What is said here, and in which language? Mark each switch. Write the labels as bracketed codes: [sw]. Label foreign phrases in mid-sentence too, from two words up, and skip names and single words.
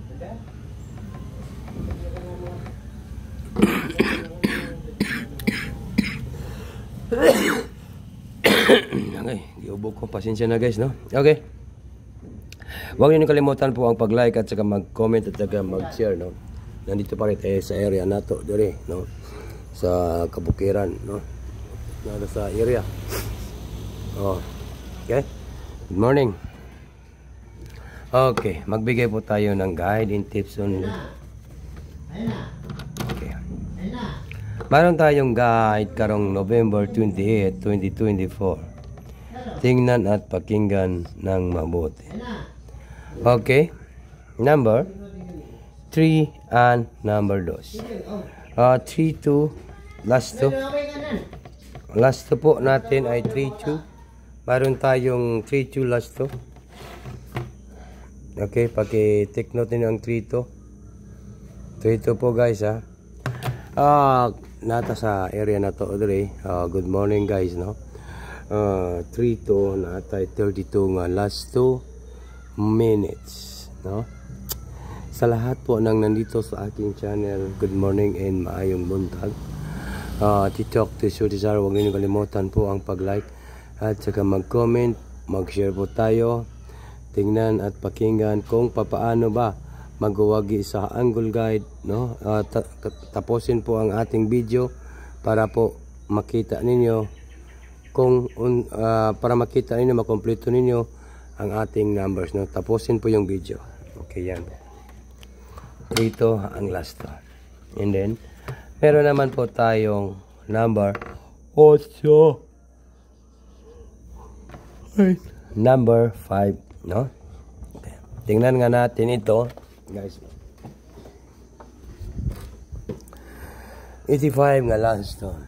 [tl] Okay, giubog ko. Pasensya na guys, no? Okay. Huwag niyo kalimutan po ang pag-like at saka mag-comment at saka mag-share, no? Nandito pa rin tayo sa area nato, dire, no? Sa Kabukiran, no? Nado sa area. Oh. Okay. [en] Good morning. [tl] Okay, magbigay po tayo ng [en] guide and tips only. [tl] Okay. Mayroon tayong guide karong November 28, 2024. Tingnan at pakinggan ng mabuti. Okay. Number 3 and number 2. 3, 2. Last 2. Last 2 po natin ay 3, 2. Mayroon tayong 3, 2 last 2. Okay, paki- [en] take note [tl] niyo ang 3, 2. 3, 2 po guys ha. Nata sa area na to today. [en] Good morning guys, no. [tl] 3, 2 natay 32 nga [en] last 2 minutes, [tl] no. Sa lahat po nang nandito sa aking channel, [en] good morning [tl] and [ceb] maayong buntag. [tl] TikTok to Sudizar, huwag niyo kalimutan po ang pag-like at saka mag-comment, mag-share po tayo. Tingnan at pakinggan kung papaano ba magwagi sa angle guide, no. Tapusin po ang ating video para po makita ninyo kung para makita ninyo, makompleto ninyo ang ating numbers, no. Tapusin po yung video. Okay, yan. Ito ang [en] last one. [tl] And then meron naman po tayong number 8, number 5, no. Okay. Tingnan nga natin ito guys. [en] 85 nga last one.